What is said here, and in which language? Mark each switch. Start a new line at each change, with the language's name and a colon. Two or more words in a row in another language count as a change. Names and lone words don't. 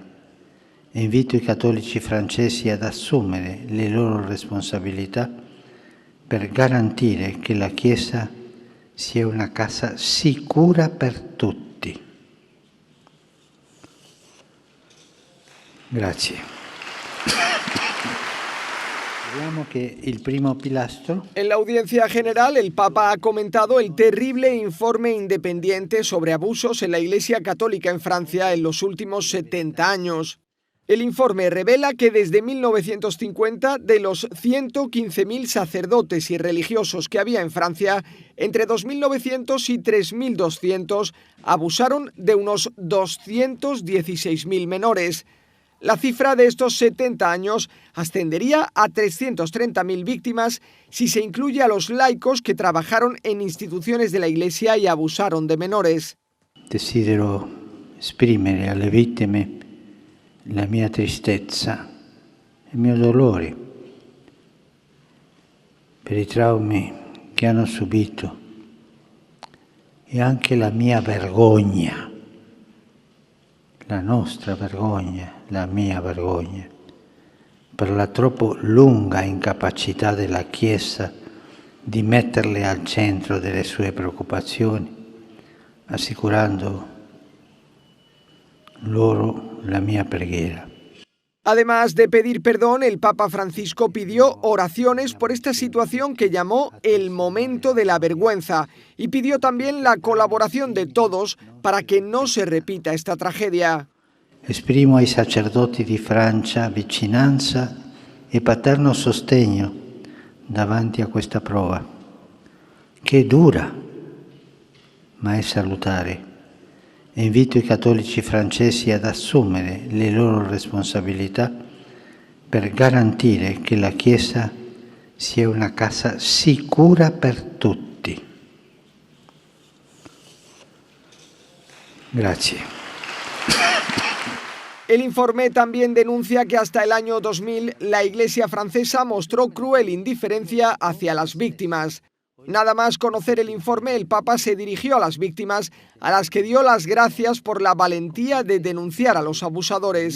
Italian: E invito i cattolici francesi ad assumere le loro responsabilità per garantire che la Chiesa sia una casa sicura per tutti. Grazie. Vediamo che il primo pilastro.
Spanish: En la audiencia general, el Papa ha comentado el terrible informe independiente sobre abusos en la Iglesia Católica en Francia en los últimos 70 años. El informe revela que desde 1950, de los 115.000 sacerdotes y religiosos que había en Francia, entre 2.900 y 3.200 abusaron de unos 216.000 menores. La cifra de estos 70 años ascendería a 330.000 víctimas si se incluye a los laicos que trabajaron en instituciones de la Iglesia y abusaron de menores.
Italian: Desidero esprimere alle vittime la mia tristezza, il mio dolore per i traumi che hanno subito e anche la mia vergogna, la nostra vergogna, la mia vergogna, per la troppo lunga incapacità della Chiesa di metterle al centro delle sue preoccupazioni, assicurando loro la mia preghiera.
Spanish: Además de pedir perdón, el Papa Francisco pidió oraciones por esta situación que llamó el momento de la vergüenza y pidió también la colaboración de todos para que no se repita esta tragedia.
Italian: Esprimo ai sacerdoti di Francia vicinanza e paterno sostegno davanti a questa prova, che è dura, ma è salutare. E invito i cattolici francesi ad assumere le loro responsabilità per garantire che la Chiesa sia una casa sicura per tutti. Grazie.
Spanish: El informe también denuncia que hasta el año 2000 la Iglesia francesa mostró cruel indiferencia hacia las víctimas. Nada más conocer el informe, el Papa se dirigió a las víctimas, a las que dio las gracias por la valentía de denunciar a los abusadores.